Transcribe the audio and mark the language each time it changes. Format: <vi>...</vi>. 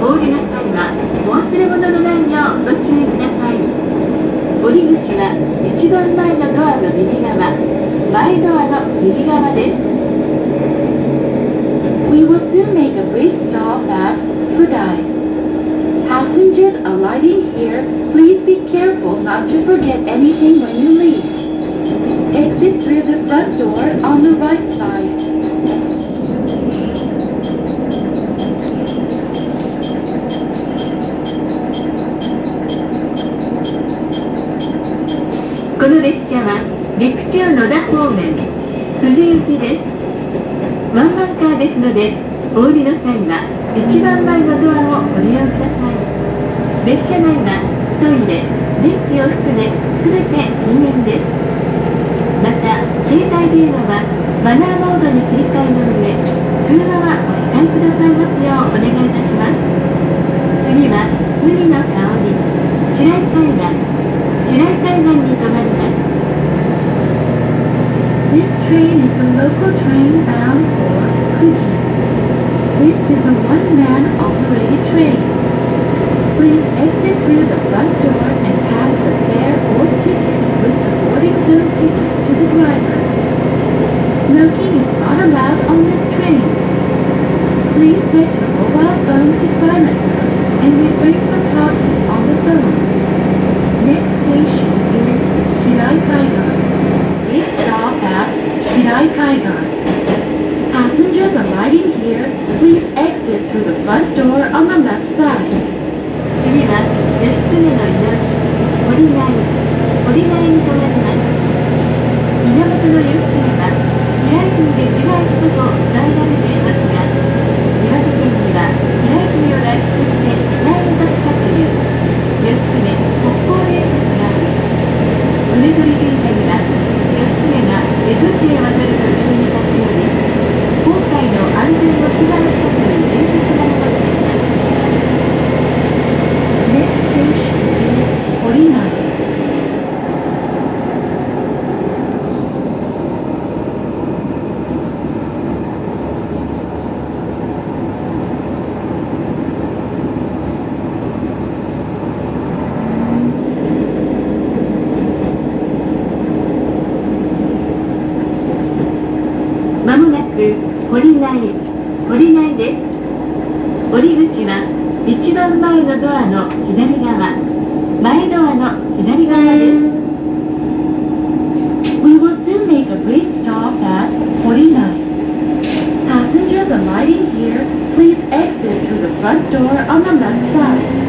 <ja>お降りの際はお忘れ物のないようご注意ください。降り口は一番前のドアの右側、前ドアの右側です。</ja> <en>We will soon make a brief stop at Fudai. Passengers alighting here, please be careful not to forget anything when you leave. Exit through the front door on the right side.</en> <ja>この列車は陸中野田方面、富士行きです。ワンマンカーですので、お降りの際は一番前のドアをご利用ください。列車内はトイレ、電気を含め全て禁煙です。また、携帯電話はマナーモードに切り替えの上、通話はお控えくださいますようお願いいたします。次は海の香り、白井海岸に停まります。</ja> <en>This train is a local train bound for Fuji. This is a one-man operated train. Please exit through the front door and pass the fare or ticket with the boarding zone ticket to the driver. Smoking is not allowed on this train. Please set your mobile phone to silent mode and refrain from talking on the phone. Next station is Shirai Kaigan. Please stop at Shirai Kaigan. Passengers arriving here, please exit through the front door on the left side.</en> <ja>次は義経の井の堀内に停まります。源義経は平泉で自害したと伝えられていますが、岩手県には平泉を来出して時代を立ったという義経北方伝説があり、梅取神社には義経が江戸地へ渡る途中に立ち寄り、航海の安全を祈願したという伝説が残っています。</ja> <en>Next station is Horinai.</en> <ja>まもなく堀内です。降り口は一番前のドアの左側、前ドアの左側です。</ja> <en>We will soon make a brief stop at Horinai. Passengers alighting here, please exit through the front door on the left side.</en>